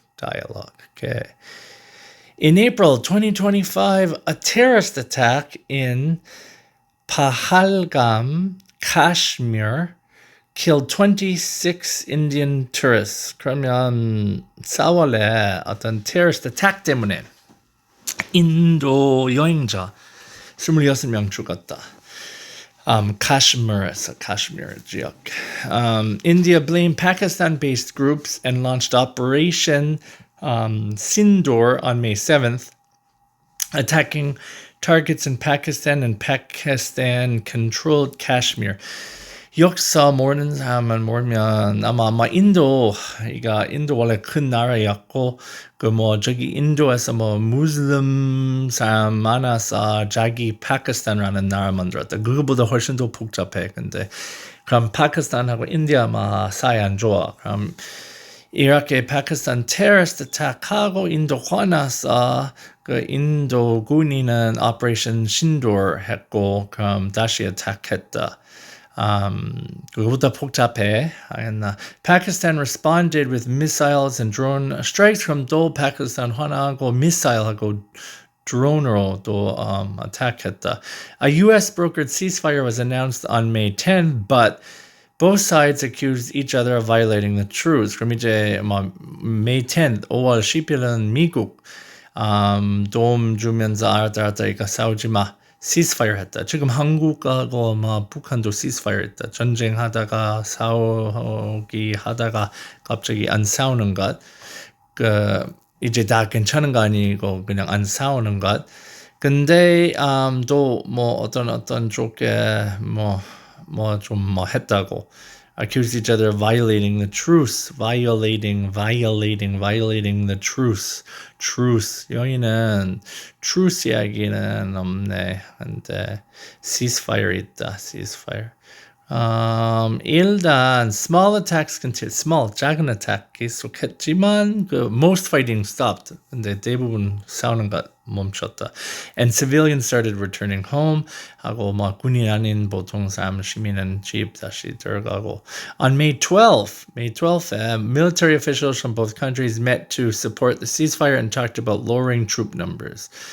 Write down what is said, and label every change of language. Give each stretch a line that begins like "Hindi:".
English: Okay. In April 2025, a terrorist attack in Pahalgam, Kashmir, killed 26 Indian tourists.
Korean: 그러면 4월에 어떤 terrorist attack 때문에 인도 여행자 26명 죽었다.
English: Kashmir에서 Kashmir 지역. India blamed Pakistan-based groups and launched Operation Sindoor on May 7th, attacking targets in Pakistan and Pakistan-controlled Kashmir.
Korean: 역사 모르는 사람은 모르면 아마 인도 원래 큰 나라였고 저기 인도에서 무슬림 사람 많아서 자기 파키스탄이라는 나라 만들었다. 그거보다 훨씬 더 복잡해. 근데 그럼 파키스탄하고 인디아 사이 안 좋아. 그럼 이렇게 파키스탄 테러리스트 attack하고 인도 화나서 인도 군인은 Operation Sindoor 했고 그럼 다시 attack했다. 그거보다 복잡해.
English: Pakistan responded with missiles and drone strikes.
Korean: 그럼 또 파키스탄 화나고 미사일하고 drone으로 또 attack했다.
English: A U.S. brokered ceasefire was announced on May 10th, but both sides accused each other of violating the truce.
Korean: 그럼 이제 May 10th, 5월 10일은 미국 도움 주면서 알았다 이거 싸우지 마. ceasefire 했다. 지금 한국하고 북한도 ceasefire 했다. 전쟁하다가 싸우기 하다가 갑자기 안 싸우는 것. 이제 다 괜찮은 거 아니고 그냥 안 싸우는 것. 근데 또 어떤 쪽에 좀 했다고
English: accused each other of violating the truce,
Korean: violating the truce. 여기는 truce 이야기는 없네. 근데 ceasefire 있다.
English: ceasefire. 일단 small attacks continue.
Korean: 작은 attack 계속했지만
English: most fighting stopped.
Korean: 근데 대부분 싸우는 것 멈췄다.
English: And civilians started returning home.
Korean: 하고 군인 아닌 보통 사람 시민은 집 다시 들어가고.
English: On May 12th, military officials from both countries met to support the ceasefire and talked about lowering troop numbers.